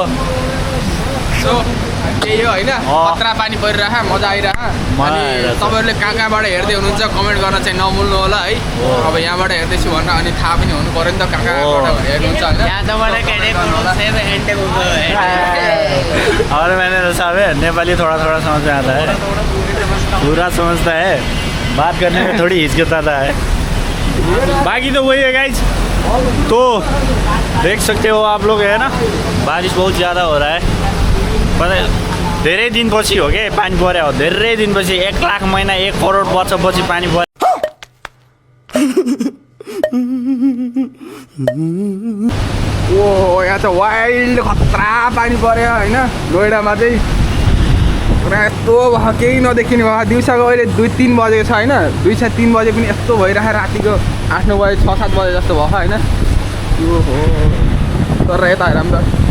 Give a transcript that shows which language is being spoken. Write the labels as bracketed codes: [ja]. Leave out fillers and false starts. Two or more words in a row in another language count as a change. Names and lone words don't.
[ne] सो त्यही हो होइन खतरा पानी परिरह मजा आइरह अनि तपाईँहरूले कहाँबाट हेर्दै हुनुहुन्छ कमेन्ट गर्न चाहिँ नभुल्नु होला है अब यहाँबाट हेर्दैछु भनेर अनि थाहा पनि हुनु पऱ्यो नि त कहाँबाट हेर्नुहुन्छ [hi] और मैंने साहब है नेपाली थोड़ा समझ में आता है पूरा समझता है बात करने में थोड़ी हिचकिचाता है बाकी तो वही है गाइज तो देख सकते हो आप लोग है ना बारिश बहुत ज़्यादा हो रहा है पता [ne] धेरै दिनपछि हो के पानी पर्यो हो धेरै दिनपछि 1 लाख महिना 1 करोड वर्षपछि पानी पर्यो ओ यहाँ त वाइल्ड खतरा पानी पर्यो होइन नोइडामा चाहिँ पुरा यस्तो भयो केही नदेखिने भयो दिउँसोको अहिले 2-3 बजेको छ होइन 2-3 बजे पनि यस्तो भइरहेको रातिको 8-9 बजे 6-7 बजे जस्तो भयो होइन यो हो तर यता हेरौँ त